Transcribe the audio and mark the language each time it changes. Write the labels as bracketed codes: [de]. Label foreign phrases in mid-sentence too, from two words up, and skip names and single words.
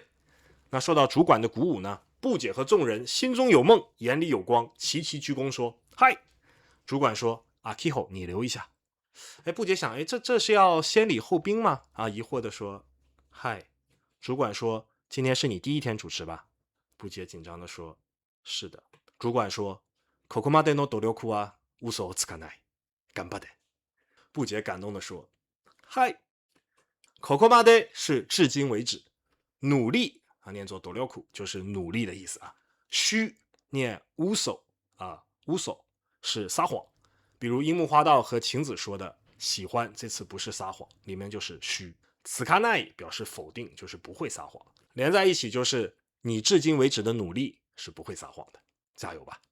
[zh] 那受到主管的鼓舞呢，布姐和众人心中有梦，眼里有光，齐齐鞠躬说嗨。主管说阿 Kiho 你留一下。布姐想这是要先礼后兵吗？疑惑的说嗨。主管说今天是你第1天主持吧？布姐紧张的说是的。主管说 [ja] ここまでの努力は嘘をつかない。頑張れ。 [zh] 不解感动地说：“嗨。” ここまで是至今为止，努力啊，念作努力就是努力的意思啊。虚念嘘啊，嘘是撒谎。比如樱木花道和晴子说的喜欢，这次不是撒谎，里面就是虚。此卡奈表示否定，就是不会撒谎。连在一起就是你至今为止的努力是不会撒谎的，加油吧！